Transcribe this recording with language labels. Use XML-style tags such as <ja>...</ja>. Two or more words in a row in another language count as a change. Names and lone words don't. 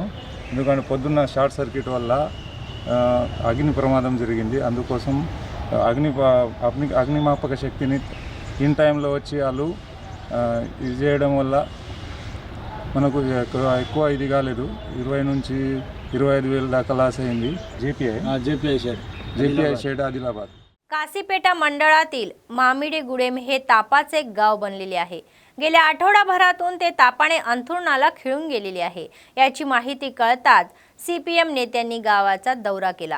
<te>ఎందుకంటే పొద్దున్న</te> <en>short circuit</en> <te>వల్ల అగ్ని ప్రమాదం జరిగింది. అందుకోసం అగ్నిమాపక శక్తిని</te> <en>in timelo</en> <te>వచ్చి వాళ్ళు ఇది చేయడం వల్ల మనకు ఎక్కువ ఇది కాలేదు. 20 నుంచి 25,000 దాకా లాస్ అయింది.</te> <mr>जेपीआय शेड आदिलाबाद. कासीपेटा मंडळातील मामिडीगुडेम हे तापाचे गाव बनलेले आहे. गेल्या आठवडाभरातून ते तापाने अंथरुणाला खिळून गेलेले आहे. याची माहिती कळताच सीपीएम नेत्यांनी गावाचा दौरा केला.</mr>